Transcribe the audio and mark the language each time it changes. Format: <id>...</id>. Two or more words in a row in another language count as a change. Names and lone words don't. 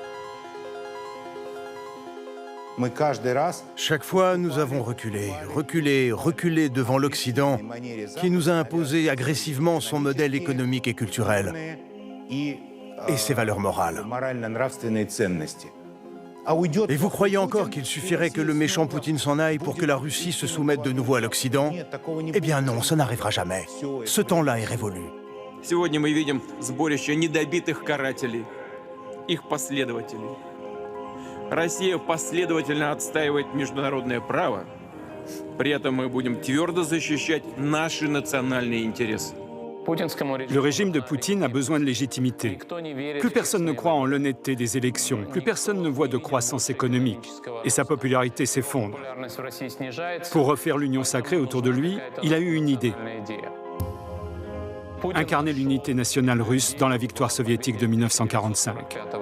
<fr>Chaque fois, nous avons reculé devant l'Occident qui nous a imposé agressivement son modèle économique et culturel et ses valeurs morales. Et vous croyez encore qu'il suffirait que le méchant Poutine s'en aille pour que la Russie se soumette de nouveau à l'Occident? Eh bien non, ça n'arrivera jamais. Ce temps-là est révolu.</fr> <ru>Сегодня мы видим сборище недобитых карателей, их последователей. Россия последовательно отстаивает международное право, при этом мы будем твердо защищать наши национальные интересы.</ru> <fr>Le régime de Poutine a besoin de légitimité. Plus personne ne croit en l'honnêteté des élections, plus personne ne voit de croissance économique, et sa popularité s'effondre. Pour refaire l'union sacrée autour de lui, il a eu une idée. Incarner l'unité nationale russe dans la victoire soviétique de 1945.</fr>